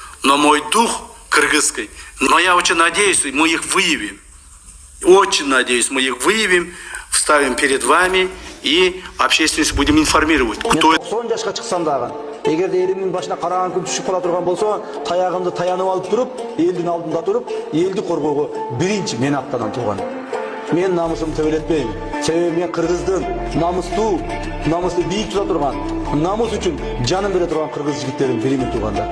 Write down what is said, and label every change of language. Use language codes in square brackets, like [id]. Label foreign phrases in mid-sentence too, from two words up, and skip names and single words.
[ru] Но мой дух кыргызский, но я очень надеюсь, мы их выявим. Очень надеюсь, мы их выявим, вставим перед вами и общественность будем информировать, кто это. [ky] 90 жашка чыксам дагы, эгер элимдин башына караган күн түшүп кала турган болсо, таягымды таянып алып туруп, элдин алдында туруп, элди коргоого биринчи мен аттанам тууган. Мен намысымды төбөлөтпөйм. Себеби мен кыргыздын намысты бийик тута турган, намыс үчүн жанын бере турган кыргыз жигиттерин биримин туугандар.